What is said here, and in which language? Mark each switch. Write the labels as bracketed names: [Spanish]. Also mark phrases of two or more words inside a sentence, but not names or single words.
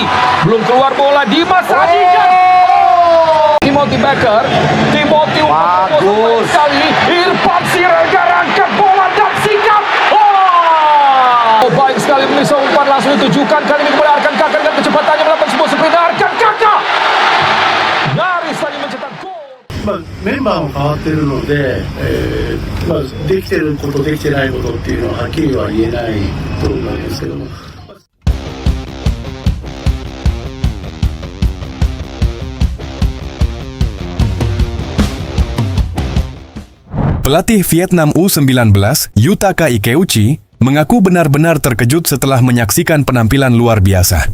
[Indonesian] Belum keluar bola Dimas Adi dan Timothy Becker. Timothy bagus sekali. Irfan Siregar angkat bola dan sikap. Oh, baik sekali pemirsa, umpan langsung ditujukan kali ini kepada Arkan Kaka dengan kecepatannya melakukan sebuah sprint. Arkan Kaka nyaris saja mencetak gol. [Japanese] メンバーも変わってるので、できてることできてないことっていうのははっきりは言えないと思うんですけども。 [Indonesian] Pelatih Vietnam U19, Yutaka Ikeuchi, mengaku benar-benar terkejut setelah menyaksikan penampilan luar biasa.